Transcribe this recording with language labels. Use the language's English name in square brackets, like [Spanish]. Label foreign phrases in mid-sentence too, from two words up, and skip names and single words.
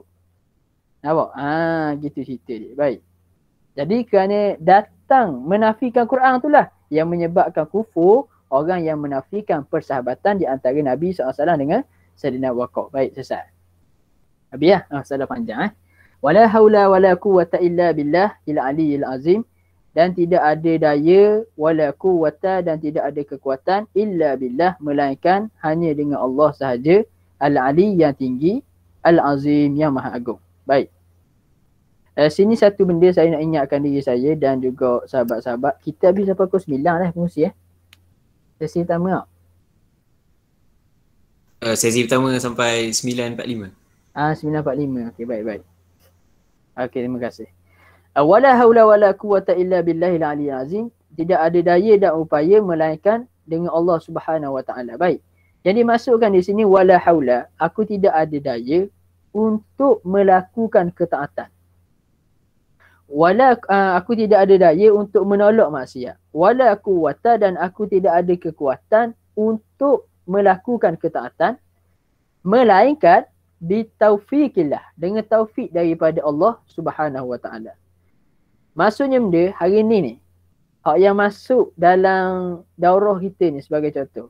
[Malay] Nampak? Gitu cerita dia. Baik. Jadi kerana datang menafikan Quran itulah yang menyebabkan kufur orang yang menafikan persahabatan di antara Nabi SAW dengan Sayyidina Abu Bakar. Baik, selesai. Habis ya? Salah panjang. [Arabic] ولا حول ولا قوة إلا بالله العلي العظيم. [Malay] Dan tidak ada daya [Arabic] ولا قوة [Malay] dan tidak ada kekuatan [Arabic] إلا بالله [Malay] melainkan hanya dengan Allah sahaja. Al-ali yang tinggi, al-azim yang maha agung. Baik. Sini satu benda saya nak ingatkan diri saya dan juga sahabat-sahabat. Kita habis sampai pukul 9 pengurusi Sesi pertama tak? Sesi pertama sampai 9.45. 9.45. Okey, baik-baik. Okey, terima kasih. [Arabic] ولا حول ولا قوة إلا بالله العلي العظيم. [Malay] Tidak ada daya dan upaya melainkan dengan Allah [Arabic] سبحانه وتعالى. [Malay] Baik. Jadi masukkan di sini [Arabic] ولا حول, [Malay] aku tidak ada daya untuk melakukan ketaatan. Wala aku tidak ada daya untuk menolak maksiat. [Arabic] ولا قوة [Malay] dan aku tidak ada kekuatan untuk melakukan ketaatan melainkan bitaufiqillah, dengan taufik daripada Allah [Arabic] سبحانه وتعالى. [Malay] Maksudnya benda hari ni hak yang masuk dalam daurah kita ni sebagai contoh.